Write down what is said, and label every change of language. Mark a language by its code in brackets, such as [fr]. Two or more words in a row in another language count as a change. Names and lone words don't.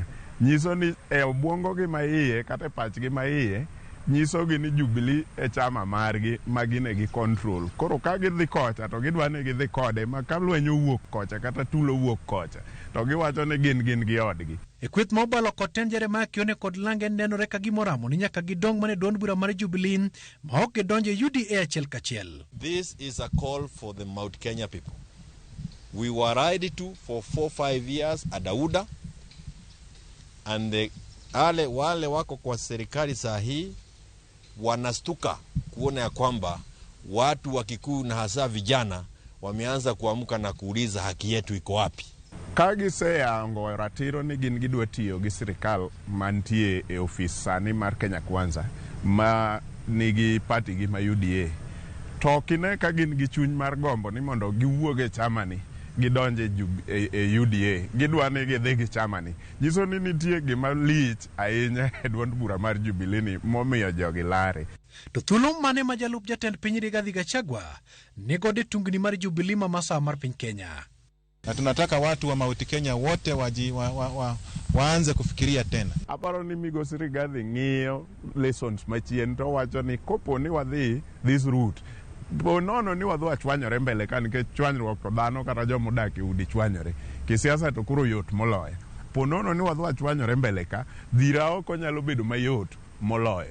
[luo] Nyiso ni e obwongo gi maiye kata e pachgi maiye nyiso gi ni Jubilee e chama margi ma gine gi control. Koro ka gidhi kocha to gidwa ni gidhi kode ma ka lweny owuok kocha kata tulo owuok kocha to giwacho ni gin gi odgi. E kweth ma obalo koten Jeremiah Kione kod Lange nenore ka gimoramo ni nyaka gidong mane duond bura mar Jubilee ma ok gidonje UDA achiel kachiel. [en] This is a call for the Mount Kenya people. We were ready to for 4-5 years [sw] Adauda, and wale wako kwa serikali saa hii wanastuka kuona ya kwamba watu wa Kikuyu na hasa vijana wameanza kuamka na kuuliza haki yetu iko wapi. [luo] Kagiseyango ratiro ni gin gidwa tiyo gi sirikal mantie e ofis sani mar Kenya Kwanza ma nigi party gi ma UDA. To kine ka gin gi chuny mar gombo ni mondo giwuoge chama ni gidonje e UDA, gidwa ni gidhi gi chama ni. Nyiso ni nitie gima lich ahinya e duond bura mar Jubilee ni momiyo jogi lare. To thuolo mane ma jalup jatend piny Rigathi Gachagua negode tungni mar Jubilee ma masa mar piny Kenya. [sw] Na tunataka watu wa Mount Kenya wote waanze kufikiria tena. [luo] Aparo ni migosi Rigathi ng'iyo lessons machien to wacho ni kopo ni wadhi [en] this route [luo] bonono ni wadhi wachwanyore mbele ka nikech chwanyruok to dhano kata jomo dak e udi chwanyore. Kisiasa to kuro yot moloyo. Ponono ni wadhi wachwanyore mbele ka dhira oko nyalo bedo mayot moloyo.